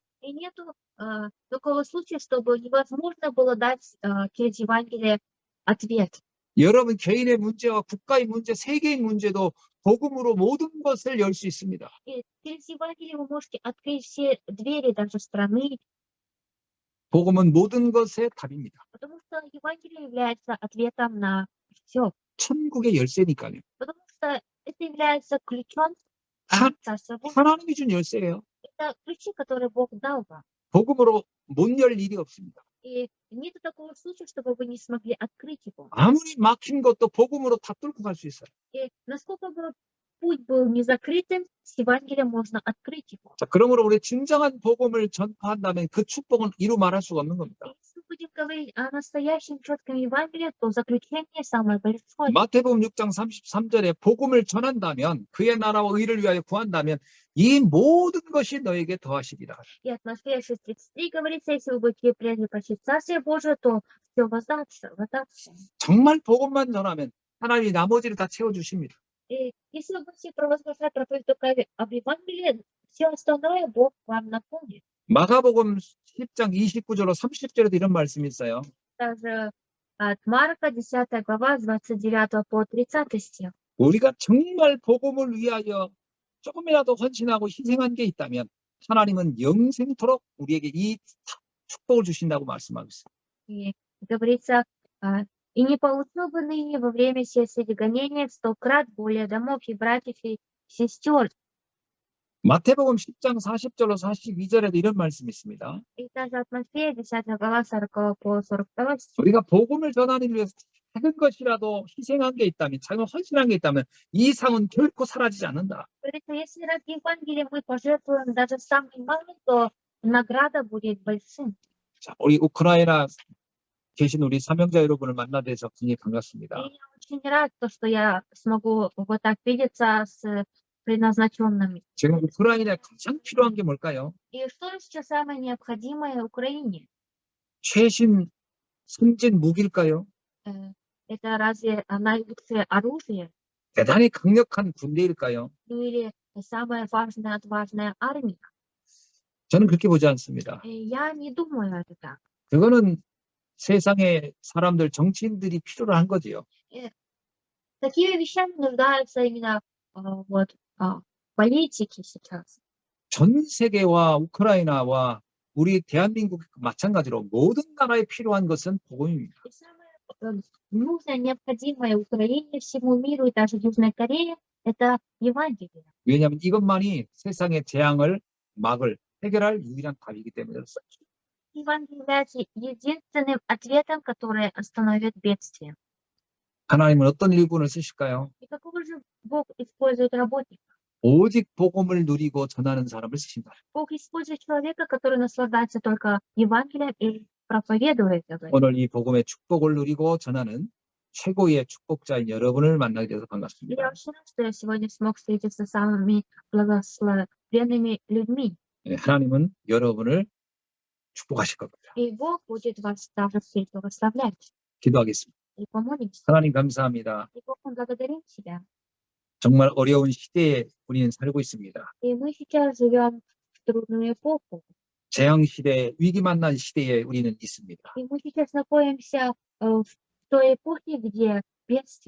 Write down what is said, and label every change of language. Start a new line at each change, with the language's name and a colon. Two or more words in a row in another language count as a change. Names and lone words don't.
Russian: И нету такого случая, чтобы невозможно было дать через Евангелие ответ.
Korean: 여러분 개인의 문제와 국가의 문제, 세계의 문제도 복음으로 모든 것을 열 수 있습니다.
Russian: И через Евангелие вы можете открыть все двери даже страны,
Korean: 복음은 모든 것의 답입니다.
Russian: потому что Евангелие является ответом на все.
Korean: 천국의 열쇠니까요.
Russian: Потому что это является ключом
Korean: 하-
Russian: Царства Божьего.
Korean: 하나님이 준 열쇠예요.
Russian: Это ключи, которые Бог дал вам.
Korean: 복음으로 못 열 일이 없습니다.
Russian: И нет такого случая, чтобы вы не смогли открыть его.
Korean: 아무리 막힌 것도 복음으로 다 뚫고 갈 수 있어요.
Russian: И насколько бы путь был не закрытым, с Евангелием можно открыть его.
Korean: 자, 그러므로 우리 진정한 복음을 전파한다면 그 축복은 이루 말할 수가 없는 겁니다.
Russian: И если будем говорить о настоящем четком Евангелии, то заключение самое большое.
Korean: 마태복음 6장 33절에 복음을 전한다면 그의 나라와 의를 위하여 구한다면 이 모든 것이 너에게 더하시리라.
Russian: И от Матфея 6:33 говорится, если вы будете прежде почти Царствие Божие, то все воздастся.
Korean: 정말 복음만 전하면 하나님이 나머지를 다 채워주십니다.
Russian: И если вы будете провозглашать проповедь только об Евангелии, все остальное Бог вам наполнит.
Korean: 마가복음 10장 29절로 30절에도 이런 말씀이 있어요.
Russian: Также От Марка, 10 глава, с 29 по 30 стих.
Korean: 우리가 정말 복음을 위하여 조금이라도 헌신하고 희생한 게 있다면 하나님은 영생토록 우리에게 이 축복을 주신다고 말씀하고 있습니다.
Russian: И говорится, и не получил бы ныне во время сей среди гонения 100-крат более домов и братьев и сестер.
Korean: 마태복음 10장 40절로 42절에도 이런 말씀이 있습니다.
Russian: И также от Матфея, 10 глава, 40 по 42 стих.
Korean: 우리가 복음을 전하기 위해서 작은 것이라도 희생한 게 있다면, 작은 헌신한 게 있다면 이 상은 결코 사라지지 않는다.
Russian: Говорится, если ради Евангелия мы пожертвуем даже самым малым, то награда будет большим.
Korean: 자, 우리 우크라이나 계신 우리 사명자 여러분을 만나 뵈서 굉장히 반갑습니다.
Russian: И я очень рад, что я смогу вот так видеться с предназначенными.
Korean: 지금 우크라이나에 가장 필요한 게 뭘까요?
Russian: И что сейчас самое необходимое Украине?
Korean: 최신 선진 무기일까요?
Russian: Это разве наилучшее оружие?
Korean: 대단히 강력한 군대일까요?
Russian: Ну или самая важная, отважная армия?
Korean: 저는 그렇게 보지 않습니다.
Russian: Я не думаю это так.
Korean: 그거는 세상의 사람들, 정치인들이 필요로 한 거지요.
Russian: Такими вещами нуждаются именно вот политики сейчас.
Korean: 전 세계와 우크라이나와 우리 대한민국 마찬가지로 모든 나라에 필요한 것은 복음입니다.
Russian: И самое нужное, необходимое Украине, всему миру и даже Южной Корее – это Евангелие.
Korean: 왜냐하면 이것만이 세상의 재앙을 해결할 유일한 답이기 때문에 그렇습니다.
Russian: Евангелие является единственным ответом, который остановит бедствие.
Korean: 하나님은 어떤 일꾼을 쓰실까요?
Russian: И какого же Бог использует работника?
Korean: 오직 복음을 누리고 전하는 사람을 쓰신다.
Russian: Бог использует человека, который наслаждается только Евангелием и проповедует это.
Korean: 오늘 이 복음의 축복을 누리고 전하는 최고의 축복자인 여러분을 만나게 돼서
Russian: Я
Korean: 반갑습니다.
Russian: очень рад, что я сегодня смог встретиться с самыми благословенными людьми.
Korean: 네, 하나님은 여러분을 축복하실 겁니다.
Russian: И Бог будет вас также всех благословлять.
Korean: 기도하겠습니다.
Russian: И помолимся.
Korean: 하나님 감사합니다.
Russian: И Бог, мы благодарим Тебя.
Korean: 정말 어려운 시대에 우리는 살고 있습니다.
Russian: И мы сейчас живем в трудную эпоху.
Korean: 재앙 시대, 위기 만난 시대에 우리는 있습니다.
Russian: И мы сейчас находимся в той эпохе, где бедствие.